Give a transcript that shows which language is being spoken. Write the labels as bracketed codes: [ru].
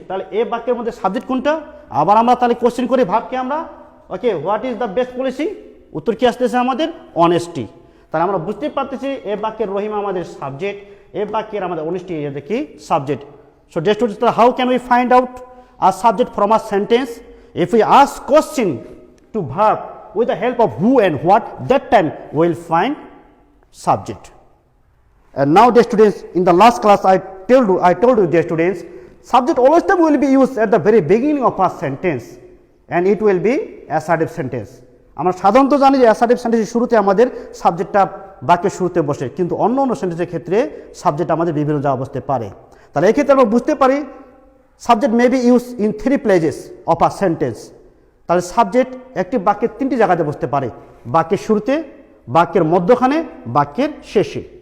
[bn] তাহলে এই বাক্যের মধ্যে সাবজেক্ট কোনটা? আবার আমরা তাহলে কোশ্চেন করি ভাবকে আমরা, [en] Okay, what is the best policy? [bn] উত্তর কি আসতেছে আমাদের? অনেস্টি. তাহলে আমরা বুঝতে পারতেছি এই বাক্যের রহিম আমাদের সাবজেক্ট, এই বাক্যের আমাদের অনেস্টি কি? Subject. [en] So dear students, how can we find out a subject from a sentence? If we ask question to verb with the help of who and what, that time we will find subject. And now dear students, in the last class I told you dear students, subject always time will be used at the very beginning of a sentence and it will be assertive sentence. [bn] আমরা সাধারণত জানি যে assertive sentence শুরুতে আমাদের সাবজেক্টটা বাক্যের শুরুতে বসে, কিন্তু অন্য অন্য সেন্টেন্সের ক্ষেত্রে সাবজেক্ট আমাদের বিভিন্ন জায়গায় বসতে পারে. তাহলে এই ক্ষেত্রে আমরা বুঝতে পারি [en] Subject may be use in 3 places of a sentence. [bn] তাহলে সাবজেক্ট একটি বাক্যের তিনটি জায়গাতে বসতে পারে, বাক্যের শুরুতে, বাক্যের মধ্যখানে, বাক্যের শেষে।